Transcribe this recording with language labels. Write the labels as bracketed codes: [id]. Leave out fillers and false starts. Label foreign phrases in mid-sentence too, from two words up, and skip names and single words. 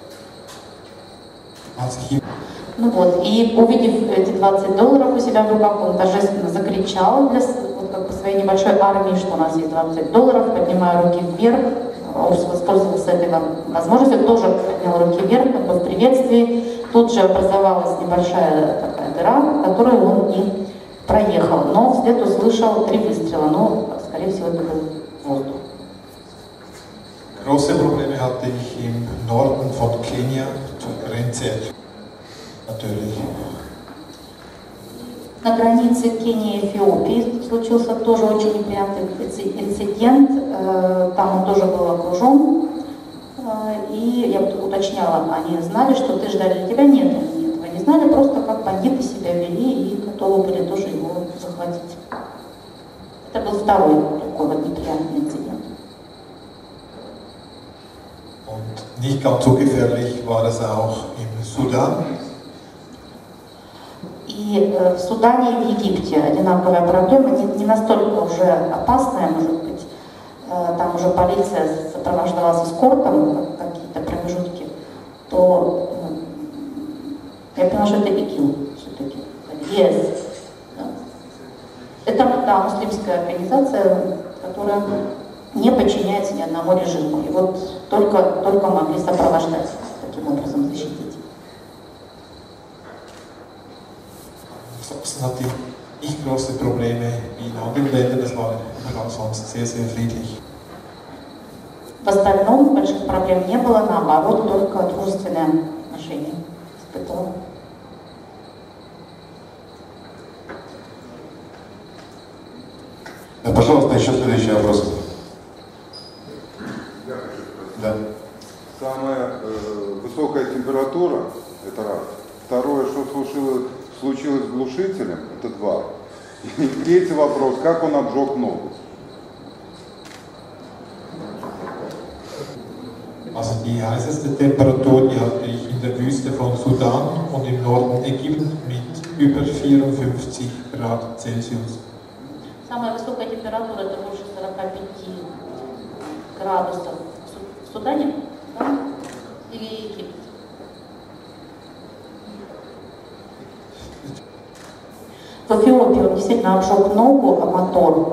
[ru] Ну вот, и увидев эти $20 у себя в руках, он торжественно закричал для вот, как бы своей небольшой армии, что у нас есть $20, поднимая руки вверх. Он воспользовался этой возможностью, тоже поднял руки вверх, как бы в приветствии. Тут же образовалась небольшая такая дыра, в которую он и проехал. Но вслед услышал 3 выстрела, но, скорее всего, это был воздух. [de] Große Probleme hatte ich im Norden von Kenia zur Grenze. Natürlich. [ru] На границе Кении и Эфиопии случился тоже очень неприятный инцидент. Там он тоже был окружен. И я уточняла, они знали, что ты ждали тебя? Нет, они этого не знали, просто как бандиты себя вели и готовы были тоже его захватить. Это был второй такой вот неприятный инцидент. [de] Und nicht ganz so gefährlich war das auch im Sudan. [ru] И в Судане и в Египте одинаковая проблема, не настолько уже опасная, может быть. Там уже полиция сопровождалась эскортом, какие-то промежутки, то я поняла, что это ИГИЛ все-таки. Yes. Это муслимская организация, которая не подчиняется ни одному режиму. И вот только могли сопровождать, таким образом защитить. [de] Ansonsten hatte ich nicht große Probleme wie in anderen Ländern, das war überall sonst sehr, sehr friedlich. [ru] В остальном больших проблем не было, наоборот, только дружественное отношение испытывала. Пожалуйста, еще следующий вопрос. Да. Самая высокая температура – это раз. Второе, что случилось с глушителем – это 2. И третий вопрос – как он обжег ногу? [de] Also die heißeste Temperatur, die hatte ich in der Wüste von Sudan und im Norden Ägypten mit über 54 Grad Celsius. [ru] Самая высокая температура это больше 45 градусов в Судане, да? Или Египет. В Эфиопии он действительно обжег ногу, а мотор.